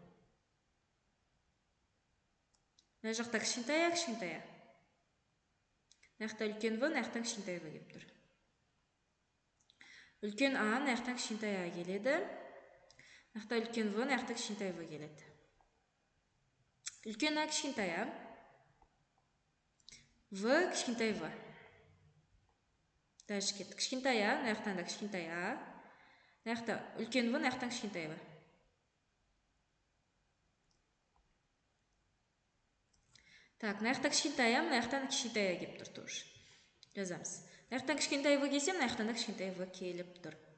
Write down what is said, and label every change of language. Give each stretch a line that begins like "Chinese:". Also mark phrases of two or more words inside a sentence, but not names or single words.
Kazakh: Мына жақта кішкентай А. Мына жақта үлкен В, мына жақтан кішкентай В кеп тұр. Үлкен А, мына жақтан кішкентай А келеді. Мына жақта үлкен В, мына жақта кішкентай В келеді. Үлкен А, кішкентай А. В, кішкентай В. Дальше кеттік. Кішкентай А, мына жақтан да кішкентай А. Мына жақта үлкен В, мына жақтан кішкентай В. Так, мына жақта кішкентай А, мына жақтан кішкентай А кеп тұр тоже. Жазамыз. Мына жақтан кішкентай В келсе, мына жақтан да кішкентай В келіп тұр.